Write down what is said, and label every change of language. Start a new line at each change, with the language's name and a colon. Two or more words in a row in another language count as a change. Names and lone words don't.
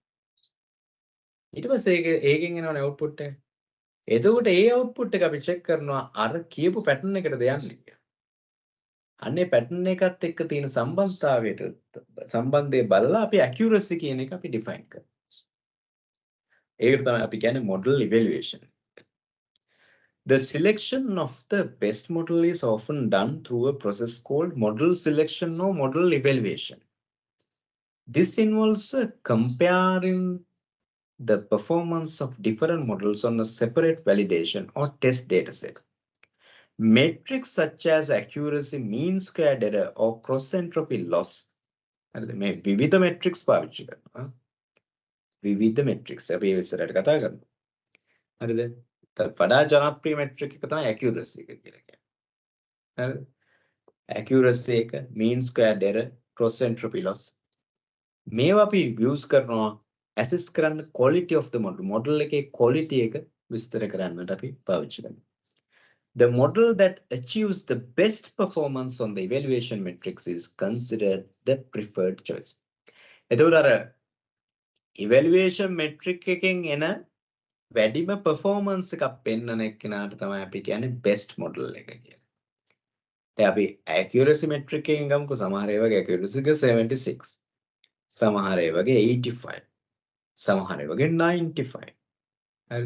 Sinhala: ඊට පස්සේ ඒකෙන් එනවනේ output එක. එතකොට ඒ output එක අපි check කරනවා අර කියපු pattern එකටද යන්නේ කියලා. අන්නේ pattern එකත් එක්ක තියෙන සම්බන්ධය බලලා අපි accuracy කියන එක අපි define කරනවා. ඒකට තමයි අපි කියන්නේ
English: model evaluation. The selection of the best model is often done through a process called model selection or model evaluation. This involves comparing the performance of different models on a separate validation or test dataset. Metrics such as accuracy, mean squared error, or cross entropy loss.
Sinhala: මේ විවිධ metrics පාවිච්චි කරනවා. විවිධ metrics අපි ඉස්සරහට කතා කරනවා. හරිද? වඩා ජනප්‍රිය metric එක තමයි accuracy එක කියලා කියන්නේ. හරිද? accuracy එක,
English: mean squared error, cross entropy loss.
Sinhala: මේවා අපි use කරනවා assess කරන්න
English: quality of the model.
Sinhala: model එකේ quality එක විස්තර කරන්නට අපි පාවිච්චි කරනවා.
English: The model that achieves the best performance on the evaluation metrics is considered the preferred choice.
Sinhala: එතකොට අර evaluation metric එකෙන් එන වැඩිම performance එකක් පෙන්වන එක්කෙනාට තමයි අපි කියන්නේ
English: best model
Sinhala: එක කියලා. දැන් අපි
English: accuracy metric
Sinhala: එකෙන් ගමුකෝ සමහර ඒවාගේ accuracy එක 76. සමහර ඒවාගේ 85. සමහර ඒවාගේ 95. හරිද?